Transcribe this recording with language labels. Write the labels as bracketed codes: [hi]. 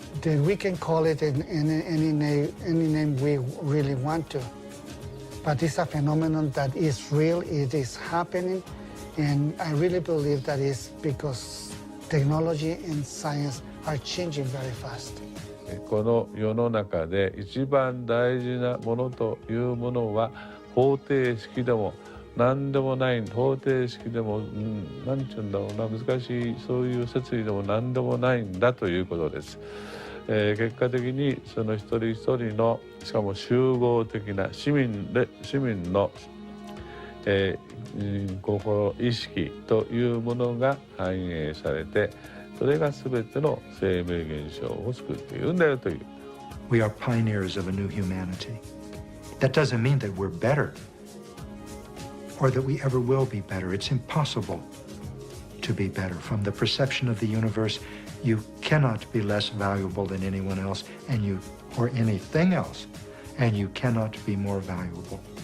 [en] Then we can call it in any name we really want to. But it's a phenomenon that is real, it is happening, and I really believe that is because technology and science are changing very fast. [ja] この世の中で一番大事なものというものは方程式でも何でもない方程式でも何て言うんだろうな難しいそういう説理でも何でもないんだということです。結果的にその一人一人のしかも集合的な市民の、心意識というものが反映されてそれが全ての生命現象を救っているんだよという。 [en] We are pioneers of a new humanity. That doesn't mean that we're better. or that we ever will be better. It's impossible to be better. From the perception of the universe, you cannot be less valuable than anyone else or anything else, and you cannot be more valuable.